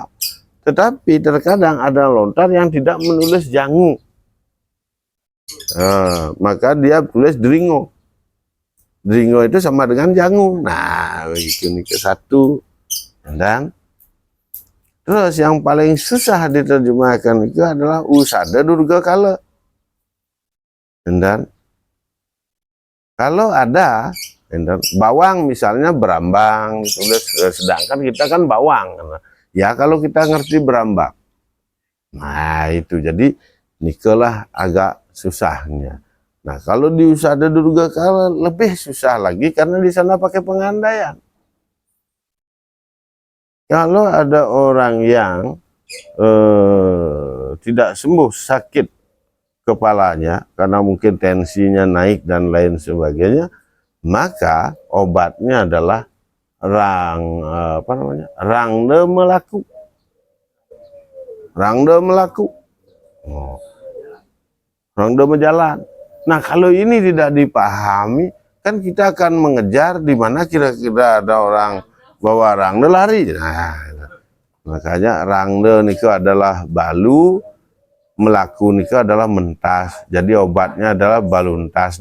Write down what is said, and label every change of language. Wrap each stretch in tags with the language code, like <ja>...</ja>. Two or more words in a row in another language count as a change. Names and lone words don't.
<id>Tetapi terkadang ada lontar yang tidak menulis jangu. Nah, maka dia tulis dringo. Dringo itu sama dengan jangu. Nah, begitu nih ke satu. Dan terus yang paling susah diterjemahkan itu adalah usada durga kala. Dan kalau ada bawang misalnya berambang, sedangkan kita kan bawang. Ya kalau kita ngerti berambang. Nah itu jadi nikalah agak susahnya. Nah kalau di usada durga kala lebih susah lagi karena di sana pakai pengandaian. Kalau ada orang yang tidak sembuh sakit kepalanya karena mungkin tensinya naik dan lain sebagainya, maka obatnya adalah rangde melaku. Rangde melaku. Rangde menjalan. Nah, kalau ini tidak dipahami, kan kita akan mengejar di mana kira-kira ada orang bawa rangde lari. Nah, makanya rangde niku adalah balu, melaku niku adalah mentas. Jadi obatnya adalah baluntas.</id>